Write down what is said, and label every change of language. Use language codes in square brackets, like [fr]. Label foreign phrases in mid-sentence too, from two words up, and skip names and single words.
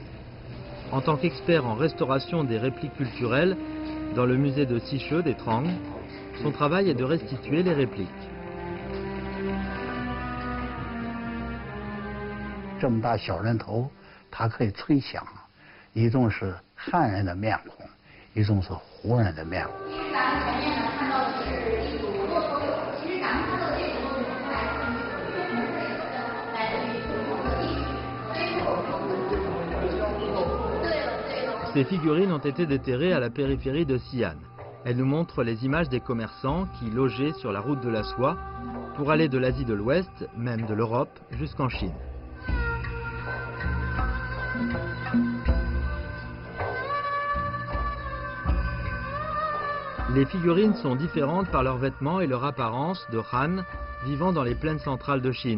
[fr] En tant qu'expert en restauration des répliques culturelles dans le musée de Xiche des Trang, son travail est de restituer les répliques. [zh] 这么大小人头，它可以吹响，一种是汉人的面孔，一种是胡人的面孔。咱们前面呢看到的是一组骆驼柳，其实咱们看到的这组骆驼柳来自于不同的省份，来自于不同的地区，所以说， [fr] Ces figurines ont été déterrées à la périphérie de Xi'an. Elles nous montrent les images des commerçants qui logeaient sur la route de la soie pour aller de l'Asie de l'Ouest, même de l'Europe, jusqu'en Chine. Les figurines sont différentes par leurs vêtements et leur apparence de Han vivant dans les plaines centrales de Chine.